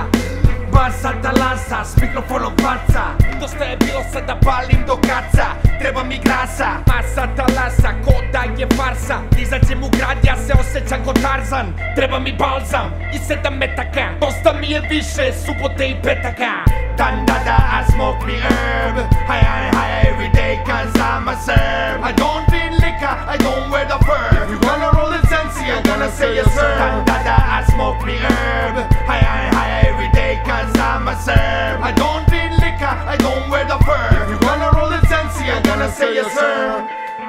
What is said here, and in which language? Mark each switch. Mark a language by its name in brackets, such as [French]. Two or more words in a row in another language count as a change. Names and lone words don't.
[Serbian] Basa talasa, s mikrofonom faca. Dosta je bilo, sada palim do kaca. Treba mi grasa, masa talasa, ko da je farsa. Izađem u grad, ja se osjećam ko Tarzan. Treba mi balzam i 7 metaka. Dosta mi je više subote i petaka. [English] Dan da da, I smoke me herb. High every day cause I'm a serb. I don't drink liquor, I don't wear the fur. If you gonna roll in Sensi, I'm gonna say yes sir. Dan da da, I smoke me herb. High every day cause I'm a serb. I don't drink liquor, I don't wear the fur. If you gonna roll in Sensi, I'm gonna say yes sir.